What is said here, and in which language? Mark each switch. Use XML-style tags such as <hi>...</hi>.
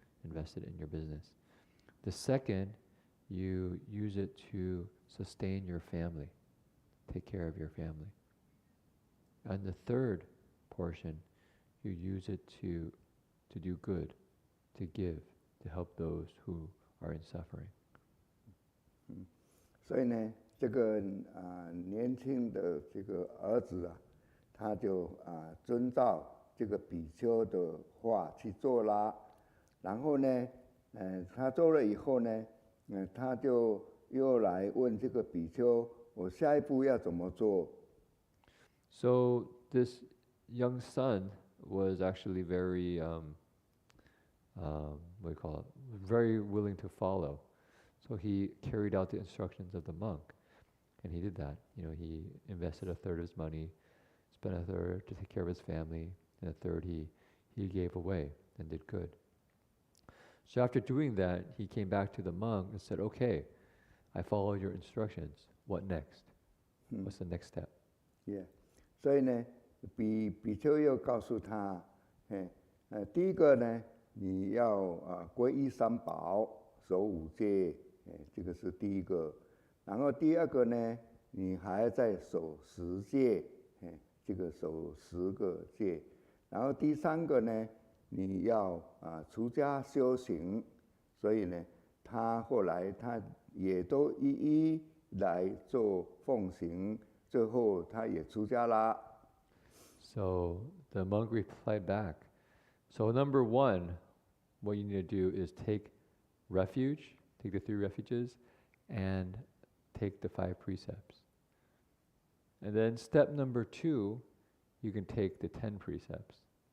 <en>Invest it in your business. The second, you use it to sustain your family, take care of your family. And the third portion, you use it to do good, to give, to help those who are in suffering.</en> <zh>所以呢，这个年轻的这个儿子啊，他就遵照这个比丘的话去做啦。然后呢，他做了以后呢，他就又来问这个比丘，我下一步要怎么做？</zh> <en>So this young son was actually very, what do you call it? Very willing to follow. So he carried out the instructions of the monk, and he did that. He invested 1/3 of his money, spent 1/3 to take care of his family, and 1/3 he gave away and did good. So after doing that, he came back to the monk and said, okay, I followed your instructions. What next? What's the next step? Yeah.</en> <zh>所以呢，比丘又告诉他，第一个呢，你要皈依3宝，守5戒，这个是第一个。然后第二个呢，你还在守10戒，这个守10个戒。然后第3个呢，你要出家修行。所以呢，他后来他也都一一来做奉行。最后他也出家啦。</zh> <en>So the monk replied back, so number 1, what you need to do is take refuge, take the 3 refuges, and take the 5 precepts. And then step number 2, you can take the 10 precepts.</en>